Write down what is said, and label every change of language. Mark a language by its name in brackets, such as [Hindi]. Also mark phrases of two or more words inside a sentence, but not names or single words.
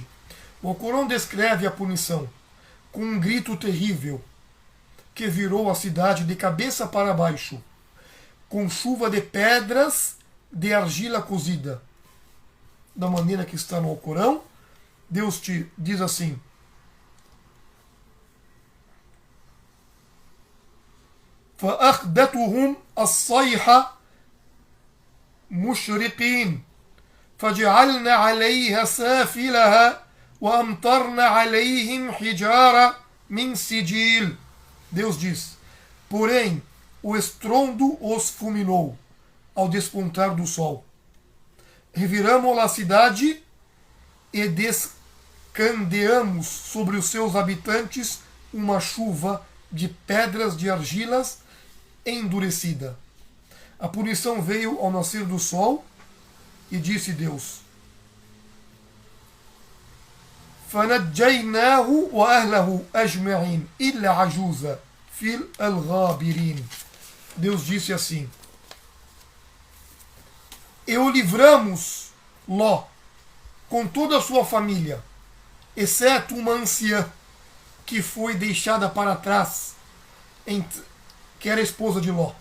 [Portuguese] O Alcorão descreve a punição com um grito terrível que virou a cidade de cabeça para baixo, com chuva de pedras de argila cozida. Da maneira que está no Alcorão, Deus te diz assim: [Arabic] فأخذتهم الصيحة مشرقين فجعلنا عليها سافلها وأمطرنا عليهم حجارة من سجيل. [Portuguese] Deus diz: porém o estrondo os fulminou ao despontar do sol. Reviramos a cidade e descandeamos sobre os seus habitantes uma chuva de pedras de argilas endurecida. A punição veio ao nascer do sol e disse Deus: [Arabic] فَنَجَّيْنَاهُ وَأَهْلَهُ أَجْمَعِينَ إِلَّا عَجُوزًا فِي الْغَابِرِينَ. [Portuguese] Deus disse assim: e o livramos Ló com toda a sua família, exceto uma anciã que foi deixada para trás, que era a esposa de Ló.